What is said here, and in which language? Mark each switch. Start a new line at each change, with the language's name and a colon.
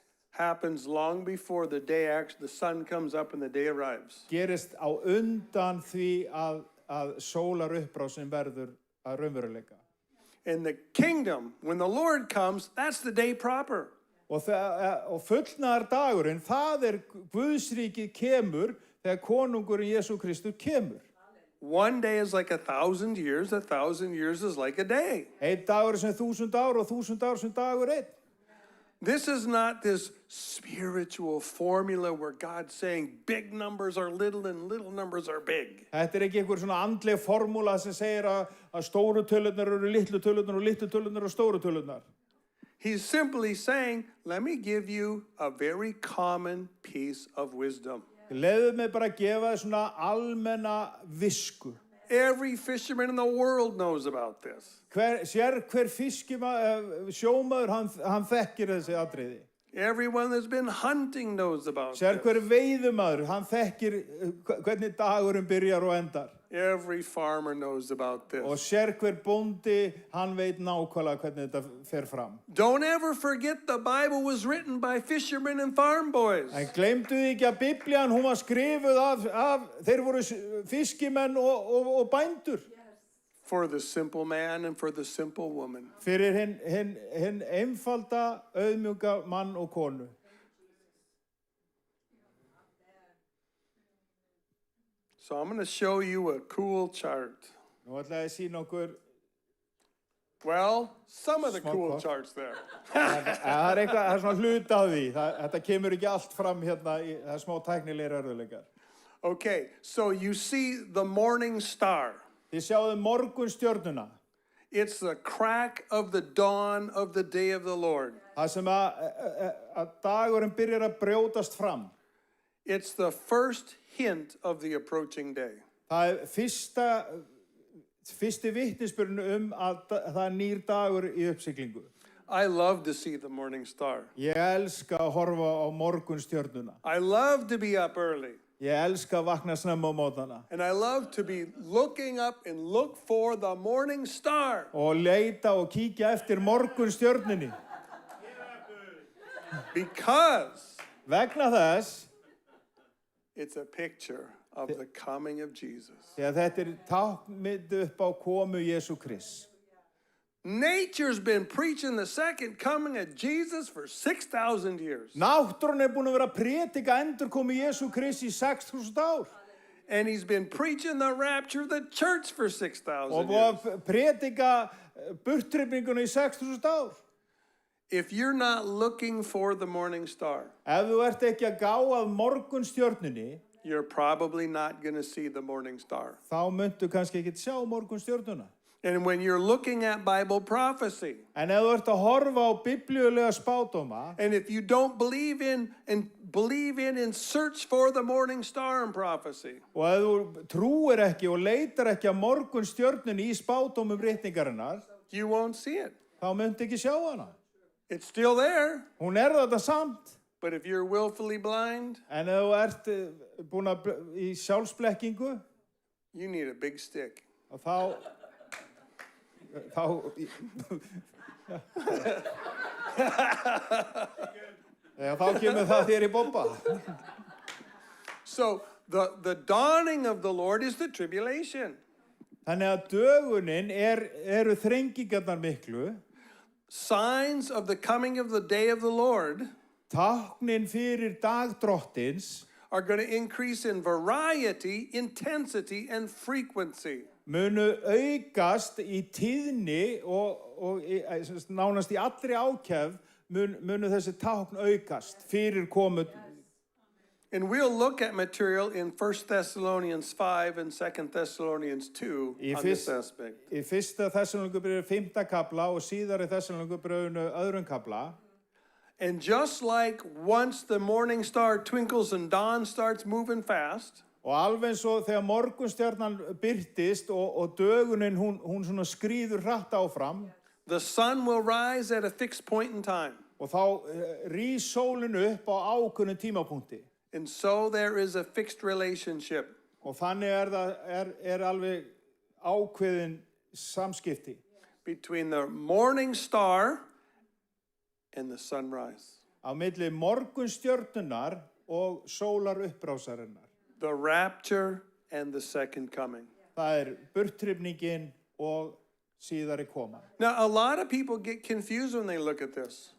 English: happens long before the sun comes up and the day arrives.
Icelandic: gerist á undan því að sólarupprásin verður að raunveruleika.
English: In the kingdom, when the Lord comes, that's the day proper.
Icelandic: Og fullnaðar dagurinn, það Guðsríkið kemur þegar konungurinn Jesú Kristur kemur.
English: One day is like 1,000 years, 1,000 years is like a day.
Icelandic: Einn dagur sem 1000 ár og 1000 ár sem dagur einn.
English: This is not this spiritual formula where God's saying big numbers are little and little numbers are big.
Icelandic: Þetta ekki einhver svona andleg formúla sem segir að stóru tölurnar eru litlu tölurnar og litlu tölurnar eru stóru tölurnar.
English: He's simply saying, let me give you a very common piece of wisdom.
Icelandic: Leyfðu mig bara að gefa þér svona almenna visku.
English: Every fisherman in the world knows about this.
Icelandic: Hver sjómaður, hann þekkir þessi atriði.
English: Everyone that's been hunting knows about
Icelandic: Hver
English: this.
Icelandic: veiðumaður, hann þekkir hvernig dagurinn byrjar og endar.
English: Every farmer knows about
Icelandic: Og
English: this.
Icelandic: hver bóndi, hann veit nákvæmlega hvernig þetta fer fram.
English: Don't ever forget the Bible was written by fishermen and farm boys.
Icelandic: En gleymdu þið ekki að Biblían, hún var skrifuð þeir voru fiskimenn og bændur.
English: For the simple man and for the simple woman.
Icelandic: Fyrir hinn einfalda, auðmjúka mann og konu.
English: So I'm going to show you a cool chart.
Icelandic: Nú ætla ég að sýna okkur,
English: Well, some of the Small cool part. charts there.
Icelandic: það er svona hluta af því. Þetta kemur ekki allt fram hérna, það er smá tæknilegir erfiðleikar.
English: Okay, so you see the morning star.
Icelandic: Þið sjáðu morgunstjörnuna,
English: It's the crack of the dawn of the day of the Lord.
Icelandic: það sem að dagurinn byrjar að brjótast fram.
English: It's the first hint of the approaching day.
Icelandic: Það fyrsti vitnisburðin að það nýr dagur í uppsiglingu.
English: I love to see the morning star.
Icelandic: Ég elska að horfa á morgunstjörnuna.
English: I love to be up early.
Icelandic: Ég elska að vakna snemma á mótana.
English: And I love to be looking up and look for the morning star.
Icelandic: Og leita og kíkja eftir morgunstjörnunni.
English: Because
Icelandic: Vegna þess,
English: it's a picture of the coming of Jesus.
Icelandic: því að þetta táknmynd upp á komu Jesú Krists.
English: Nature's been preaching the second coming of Jesus for 6,000 years.
Icelandic: Náttúran búin að vera að predika endurkomu Jesú Krists í 6.000 ár.
English: And he's been preaching the rapture of the church for
Icelandic: Og
English: 6,000
Icelandic: búin
English: years.
Icelandic: að predika burttrippinguna í 6.000 ár.
English: If you're not looking for the morning star,
Icelandic: Ef þú ert ekki að gá að morgunstjörnunni,
English: you're probably not going to see the morning star.
Icelandic: þá muntu kannski ekki sjá morgunstjörnuna.
English: And when you're looking at Bible prophecy,
Icelandic: En ef þú ert að horfa á biblíulega spádóma,
English: and if you don't believe in and search for the morning star in prophecy,
Icelandic: og ef þú trúir ekki og leitar ekki að morgunstjörnunni í spádómum ritningarinnar,
English: you won't see it.
Icelandic: þá muntu ekki sjá hana.
English: It's still there,
Icelandic: Hún þetta samt.
English: but if you're willfully blind,
Icelandic: En ef þú ert búin að í sjálfsblekkingu,
English: you need a big stick.
Icelandic: og þá kemur það þér í bobba.
English: So the dawning of the Lord is the tribulation.
Icelandic: Þannig að dögunin eru þrengingarnar miklu,
English: Signs of the coming of the day of the Lord
Icelandic: táknin fyrir dag drottins
English: are going to increase in variety, intensity, and frequency.
Icelandic: munu aukast í tíðni og nánast í allri ákefð munu þessi tákn aukast fyrir komu.
English: And we'll look at material in 1 Thessalonians 5 and 2 Thessalonians 2
Icelandic: Í
English: on this aspect.
Icelandic: Í fyrsta Þessalóníkubréfi 5. kafla og síðari Þessalóníkubréfinu 2. kafla.
English: And just like once the morning star twinkles and dawn starts moving fast,
Icelandic: Og alveg eins og þegar morgunstjarnan birtist og dögunin hún svona skríður hratt áfram,
English: The sun will rise at a fixed point in time.
Icelandic: og þá rís sólin upp á ákveðnum tímapunkti.
English: And so there is a fixed relationship
Icelandic: Og þannig er alveg ákveðin samskipti
English: between the morning star and the sunrise.
Icelandic: á milli morgunstjörnunnar og sólar upprásarinnar.
English: The rapture and the second coming.
Icelandic: Það burthrifningin og síðari koma.
English: Now, a lot of people get confused when they look at this.